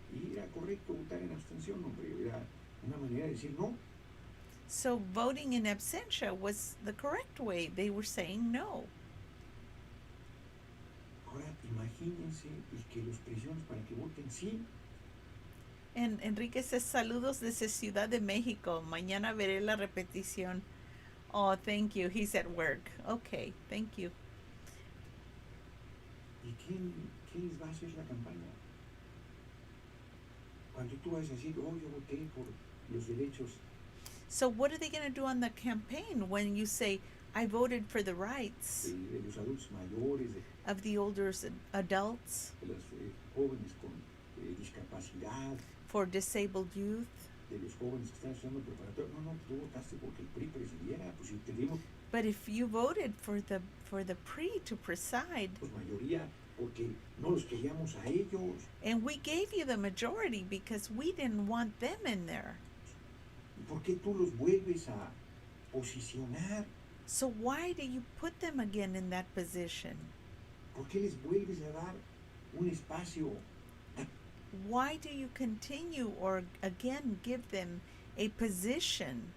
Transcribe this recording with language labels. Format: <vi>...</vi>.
<es>Y era correcto votar en abstención, hombre, era una manera de decir no.</es> <en>So voting in absentia was the correct way. They were saying no.</en> <es>Ahora imagínense el que los presiones para que voten sí.</es> <en>And Enrique says</en> <es>saludos desde Ciudad de Mexico. Mañana veré la repetición.</es> <en>Oh, thank you. He's at work. Okay, thank you.</en> <es>¿Y quién les va a hacer la campaña? Cuando tú vas a decir, oh, yo voté por los derechos</es> <en>So what are they going to do on the campaign when you say, I voted for the rights</en> <es>de los adultos mayores,</es> <en>of the older adults,</en> <es>de los jóvenes con discapacidad,</es> <en>for disabled youth?</en> <es>de los jóvenes que están estudiando preparatoria? No, tú votaste porque el PRI presidiera, pues si te dimos</es> <en>But if you voted for the PRI to preside,</en> <es>pues mayoría porque no los queríamos a ellos.</es> <en>and we gave you the majority because we didn't want them in there.</en> <es>¿Y por qué tú los vuelves a posicionar?</es> <en>So why do you put them again in that position?</en> <es>¿Por qué les vuelves a dar un espacio?</es> <en>Why do you continue or again give them a position</en>